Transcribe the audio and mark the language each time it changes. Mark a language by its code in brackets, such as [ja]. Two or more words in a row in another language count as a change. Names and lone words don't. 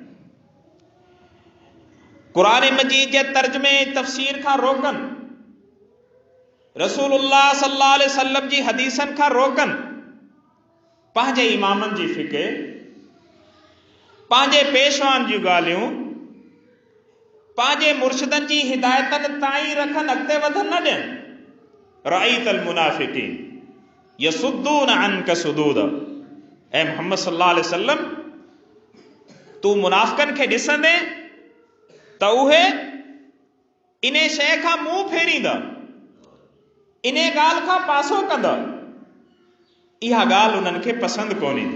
[sd] क़ुरान मजीद जे तर्जुमे तफ़सीर खां रोकनि, [ar] رسول الله صلى الله عليه وسلم [sd] जी हदीसनि खां रोकनि, पंहिंजे इमामनि जी फ़िक़े, पंहिंजे पेशवान जूं ॻाल्हियूं, पंहिंजे मुर्शिदनि जी हिदायतनि ताईं रखनि, अॻिते वधनि न ॾियनि। [ar] رأيت المنافقين يصدون عنك صدودا, [sd] ऐं मोहम्मद [ar] صلى الله عليه وسلم [sd] तूं मुनाफ़िक़नि खे ॾिसंदे त उहे इन शइ खां मुंहुं फेरींदा, इन ॻाल्हि खां पासो कंदा, इहा ॻाल्हि उन्हनि खे पसंदि कोन ईंदी।